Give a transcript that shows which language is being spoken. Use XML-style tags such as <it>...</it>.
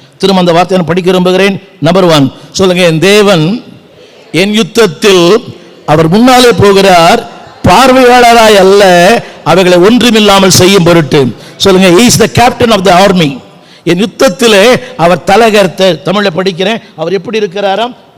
<ta>திரும்ப அந்த வார்த்தையை படிக்க விரும்புகிறேன். நம்பர் 1 சொல்லுங்க, என் தேவன் என் யுத்தத்தில் அவர் முன்னாலே போகிறார், பார்வையாளராய் அல்ல, அவைகளை ஒன்றுமில்லாமல் செய்யும் பொருட்டு. சொல்லுங்க,</ta> <en>he is the captain of the army.</en> <ta>என் யுத்தத்திலே அவர் தலைகர்த்த. தமிழ்ல படிக்கிறேன், அவர் எப்படி இருக்கிறாராம்?</ta>